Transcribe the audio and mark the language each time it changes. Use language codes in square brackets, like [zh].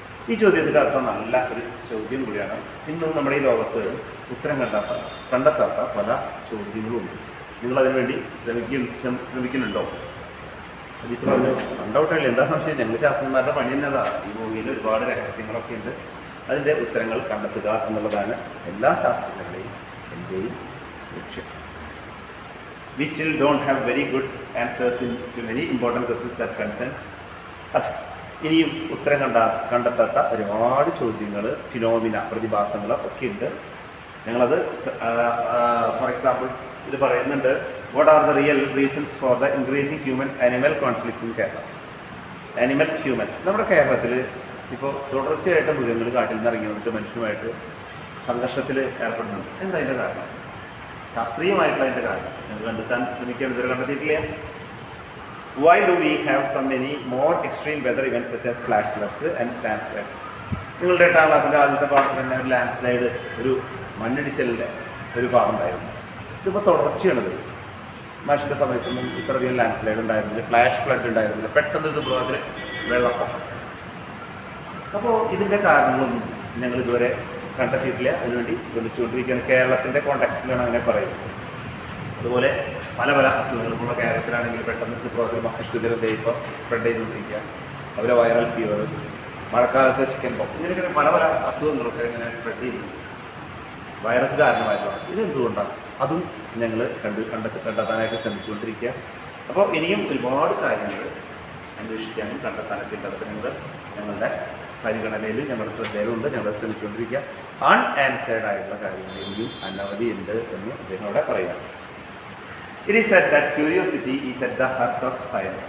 [ml] ഈ ചോദ്യത്തിൻ്റെ അർത്ഥം നല്ല ഒരു ചോദ്യം കൂടിയാണ്. ഇന്നും നമ്മുടെ ഈ ലോകത്ത് ഉത്തരം കണ്ടെത്താത്ത പല ചോദ്യങ്ങളുമുണ്ട്. നിങ്ങളതിനു വേണ്ടി ശ്രമിക്കുന്നുണ്ടോ? അജിത്ത് പറഞ്ഞു, കണ്ടൗട്ടല്ലേ, എന്താ സംശയം, ഞങ്ങൾ ശാസ്ത്രജ്ഞന്മാരുടെ പണി തന്നെതാ. ഈ ഭൂമിയിൽ ഒരുപാട് രഹസ്യങ്ങളൊക്കെ ഉണ്ട്, അതിൻ്റെ ഉത്തരങ്ങൾ കണ്ടെത്തുക എന്നുള്ളതാണ് എല്ലാ ശാസ്ത്രജ്ഞരുടെയും എൻ്റെയും ലക്ഷ്യം. [en] We still don't have very good answers to many important questions that concerns us. [ml] ഇനിയും ഉത്തരം കണ്ടെത്താത്ത ഒരുപാട് ചോദ്യങ്ങൾ, ഫിനോമിന, പ്രതിഭാസങ്ങൾ ഒക്കെ ഉണ്ട്. ഞങ്ങളത് [en] for example [ml] ഇത് പറയുന്നുണ്ട്: [en] What are the real reasons for the increasing human animal conflicts in Kerala? [ml] Animal human, നമ്മുടെ കേരളത്തിൽ ഇപ്പോൾ തുടർച്ചയായിട്ട് മൃഗങ്ങൾ കാട്ടിൽ നിന്ന് ഇറങ്ങി വന്നിട്ട് മനുഷ്യനുമായിട്ട് സംഘർഷത്തിൽ ഏർപ്പെടുന്നുണ്ട്. എന്താ അതിൻ്റെ കാരണം? ശാസ്ത്രീയമായിട്ടുള്ള അതിൻ്റെ കാരണം ഞങ്ങൾ കണ്ടെത്താൻ ശ്രമിക്കാൻ ഇതുവരെ കണ്ടെത്തിയിട്ടില്ല. [en] Why do we have so many more extreme weather events such as flash floods and landslides? [ml] നിങ്ങളുടെ 8ാം ക്ലാസ്സിൻ്റെ ആദ്യത്തെ പാഠത്തിൽ തന്നെ ഒരു ലാൻഡ് സ്ലൈഡ്, ഒരു മണ്ണിടിച്ചലിൻ്റെ ഒരു പാഠം ഉണ്ടായിരുന്നു. ഇതിപ്പോൾ തുടർച്ചയാണിത്. മാഷിൻ്റെ സമയത്തൊന്നും ഇത്രയധികം ലാൻഡ് സ്ലൈഡ് ഉണ്ടായിരുന്നില്ല, ഫ്ലാഷ് ഫ്ലഡ് ഉണ്ടായിരുന്നില്ല, പെട്ടെന്ന് ഇത് ബ്ലോക്കിൽ വെള്ളപ്പൊക്കം. അപ്പോൾ ഇതിൻ്റെ കാരണങ്ങളൊന്നും ഞങ്ങൾ ഇതുവരെ കണ്ടെത്തിയിട്ടില്ല. അതിനുവേണ്ടി ശ്രമിച്ചുകൊണ്ടിരിക്കുകയാണ്. കേരളത്തിൻ്റെ കോൺടാക്സ്റ്റിലാണ് അങ്ങനെ പറയുന്നത്. അതുപോലെ പല പല അസുഖങ്ങൾക്കുള്ള കേരളത്തിലാണെങ്കിൽ പെട്ടെന്ന് സുപ്രഭാതത്തിൽ മസ്തിഷ്കജ്വരം ഇപ്പോൾ സ്പ്രെഡ് ചെയ്തുകൊണ്ടിരിക്കുക. അതുപോലെ വൈറൽ ഫീവർ, മഴക്കാലത്ത് ചിക്കൻ പോക്സ്, ഇങ്ങനെയൊക്കെ പല പല അസുഖങ്ങളൊക്കെ ഇങ്ങനെ സ്പ്രെഡ് ചെയ്യുന്നു. വൈറസ് കാരണമായിട്ടുള്ള ഇതെന്തുകൊണ്ടാണ് അതും ഞങ്ങൾ കണ്ടെത്താനായിട്ട് ശ്രമിച്ചുകൊണ്ടിരിക്കുക. അപ്പോൾ ഇനിയും ഒരുപാട് കാര്യങ്ങൾ അന്വേഷിക്കാനും കണ്ടെത്താനൊക്കെ ഉണ്ട്. അതൊക്കെ ഞങ്ങളുടെ പരിഗണനയിൽ, ഞങ്ങളുടെ ശ്രദ്ധയിലുണ്ട്. ഞങ്ങൾ ശ്രമിച്ചുകൊണ്ടിരിക്കുക. അൺആൻസേർഡ് ആയിട്ടുള്ള കാര്യങ്ങൾ ഇനിയും അനവധി ഉണ്ട് എന്ന് അദ്ദേഹം അവിടെ പറയാം. [en] It is said that curiosity is at the heart of science.